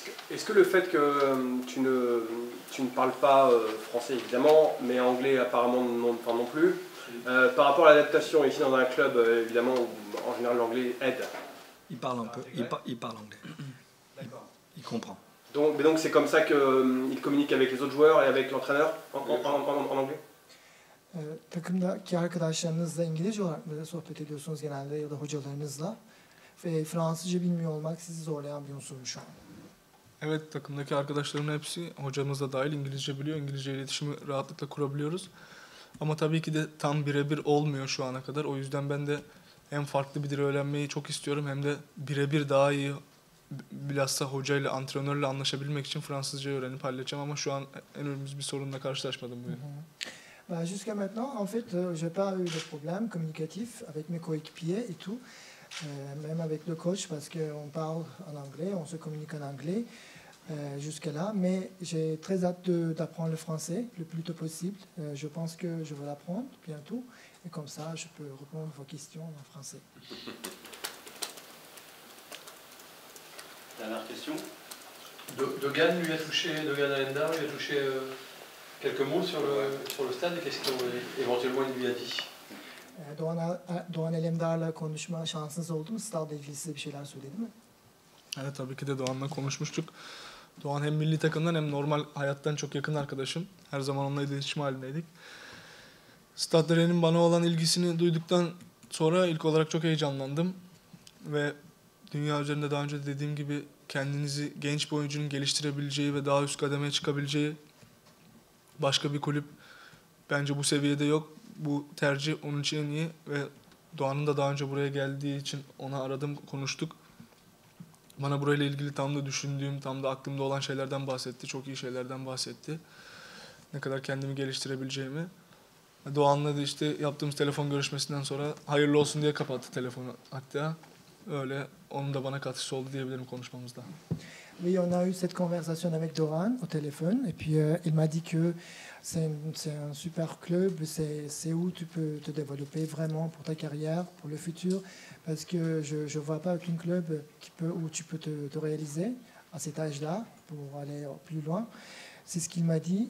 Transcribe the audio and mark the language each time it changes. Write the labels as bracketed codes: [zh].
[fr] Est-ce que le fait que tu ne parles pas français évidemment, mais anglais apparemment non plus, par rapport à l'adaptation ici dans un club, évidemment, en général l'anglais aide. Il parle un peu, il parle anglais. D'accord. Il comprend. Donc c'est comme ça qu'il communique avec les autres joueurs et avec l'entraîneur en anglais? [tr] Takımdaki arkadaşlarınızla İngilizce olarak mı sohbet ediyorsunuz genelde ya da hocalarınızla? Ve Fransızca bilmiyor olmak sizi zorlayan bir unsur mu şu an? Evet, takımdaki arkadaşlarımın hepsi, hocamız da dahil, İngilizce biliyor. İngilizce iletişimi rahatlıkla kurabiliyoruz. Ama tabii ki de tam birebir olmuyor şu ana kadar. O yüzden ben de hem farklı bir dil öğrenmeyi çok istiyorum hem de birebir daha iyi, bilhassa hocayla, antrenörle anlaşabilmek için Fransızca öğrenip halledeceğim ama şu an en önemli bir sorunla karşılaşmadım bu yıl. [fr] Jusqu'à maintenant, en fait, je n'ai pas eu de problème communicatif avec mes coéquipiers et tout, même avec le coach parce qu'on parle en anglais, on se communique en anglais jusqu'à là. Mais j'ai très hâte d'apprendre le français le plus tôt possible. Je pense que je vais l'apprendre bientôt et comme ça, je peux répondre à vos questions en français. Dernière question. Dogan lui a touché, Dogan Alenda lui a touché quelques mots sur le stade et qu'est-ce qu'éventuellement il lui a dit? [tr] Doğan Alemdar'la konuşma şansınız oldu mu? Stadla ilgili size bir şeyler söyledi mi? Evet, tabii ki de Doğan'la konuşmuştuk. Doğan hem milli takımdan hem normal hayattan çok yakın arkadaşım. Her zaman onunla iletişim halindeydik. Stade Rennes'in bana olan ilgisini duyduktan sonra ilk olarak çok heyecanlandım. Ve dünya üzerinde daha önce de dediğim gibi kendinizi genç bir oyuncunun geliştirebileceği ve daha üst kademeye çıkabileceği başka bir kulüp bence bu seviyede yok. Bu tercih onun için en iyi ve Doğan'ın da daha önce buraya geldiği için ona aradım, konuştuk. Bana burayla ilgili tam da düşündüğüm, tam da aklımda olan şeylerden bahsetti. Çok iyi şeylerden bahsetti. Ne kadar kendimi geliştirebileceğimi. Doğan'la da işte yaptığımız telefon görüşmesinden sonra hayırlı olsun diye kapattı telefonu hatta. Öyle onun da bana katkısı oldu diyebilirim konuşmamızda. [fr] Oui, on a eu cette conversation avec Doran au téléphone et puis il m'a dit que c'est un super club, c'est où tu peux te développer vraiment pour ta carrière, pour le futur, parce que je ne vois pas aucun club où tu peux te réaliser à cet âge-là pour aller plus loin. C'est ce qu'il m'a dit.